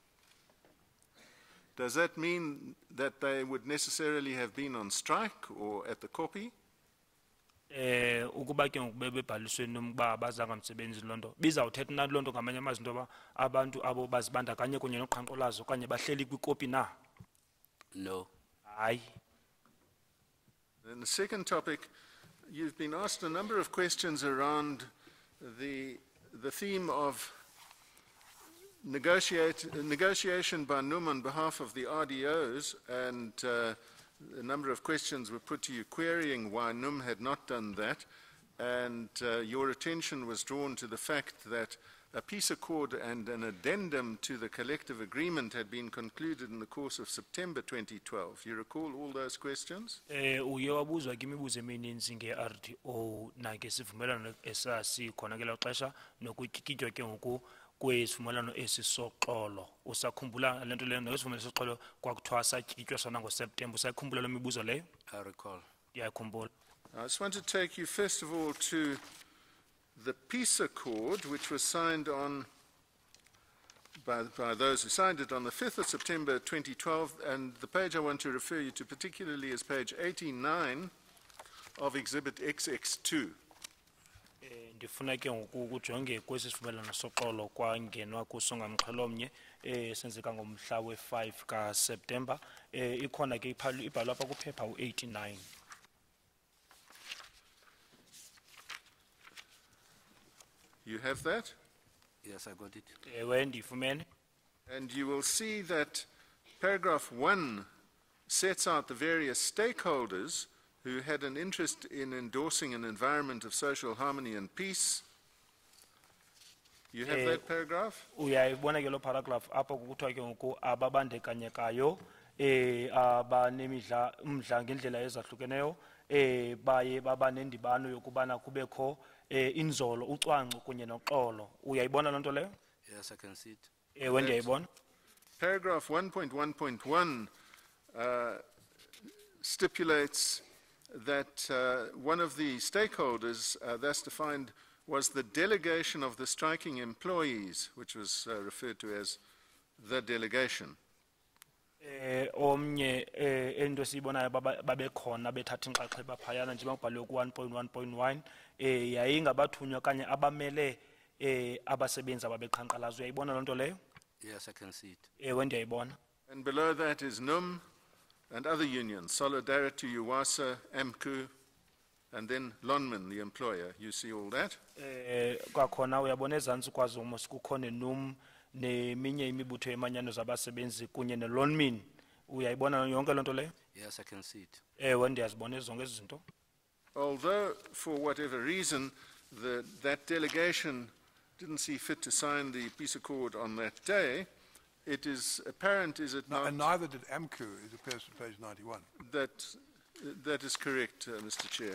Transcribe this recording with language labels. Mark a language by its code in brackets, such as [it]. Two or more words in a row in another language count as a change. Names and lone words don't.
[en] Does that mean that they would necessarily have been on strike or at the copy? [xh] Ukuba ke ngoku bebebhaliswe nomba abazanga msebenzi loo nto bizawuthetha na loo nto ngamanye amazwi into yoba abantu abo bazibandakanye kunye noqhankqalazo okanye bahleli kwikopi na? [en] No. [xh] Hayi. [en] And the second topic, you've been asked a number of questions around the theme of negotiation by NUM on behalf of the RDOs, and a number of questions were put to you querying why NUM had not done that, and your attention was drawn to the fact that a peace accord and an addendum to the collective agreement had been concluded in the course of September 2012. You recall all those questions? [xh] Uye wabuzwa ke imibuzo emininzi nge-RDO nangesivumelwano esasikhona ngelo xesha nokutyikitywa ke ngoku kwesivumelwano esisoxolo. Usakhumbula le nto leyo nesivumelwano esisoxolo kwakuthiwa satyikitywa sona ngoSeptemba. Usayikhumbula loo mibuzo leyo? [en] I recall. [xh] Ndiyayikhumbula. [en] I just want to take you first of all to the peace accord, which was signed on by those who signed it on the 5th of September 2012, and the page I want to refer you to particularly is page 89 of Exhibit XX2. [xh] Ndifuna ke ngoku kujonge kwesi sivumelwano soxolo kwangenwa kuso ngamxhelomnye senzeka ngomhla we-5 kaSeptemba. Ikhona ke ibhalwe apha kuphepha u-89. [en] You have that? Yes, I got it. [xh] Ewe ndifumene. [en] And you will see that paragraph 1 sets out the various stakeholders who had an interest in endorsing an environment of social harmony and peace. You have that paragraph? [xh] Uyayibona ke lo paragraph apho kuthiwa ke ngoku ababandekanyekayo abanemidla umdla ngendlela ezahlukeneyo baye baba nendibano yokubana kubekho inzolo ucwangco kunye noxolo. Uyayibona loo nto leyo? [en] Yes, I can see it. [xh] Ewe ndiyayibona. [en] Paragraph 1.1.1 stipulates that one of the stakeholders thus defined was the delegation of the striking employees, which was referred to as the delegation. [xh] Omnye ento sibonayo babekhona bethatha inxaxheba phayana njengoba kubhaliwe ku 1.1.1 yayingabathunywa kanye abamele abasebenzi ababeqhankqalazo. Uyayibona loo nto leyo? [en] Yes, I can see it. [xh] Ewe ndiyayibona. [en] And below that is NUM and other unions, Solidarity, UWASA, AMCU, and then Lonman, the employer. You see all that? [xh] Kwakhona uyabona ezantsi kwazo mos kukho neNUM neminye imibutho yemanyano zabasebenzi kunye neLonmin. Uyayibona yonke loo nto leyo? [en] Yes, I can see it. [xh] Ewe ndiyazibona zonke ezi zinto. [en] Although, for whatever reason, that delegation didn't see fit to sign the peace accord on that day, it is apparent, is it not? And neither did AMCU, as appears on page 91. That is correct, Mr. Chair.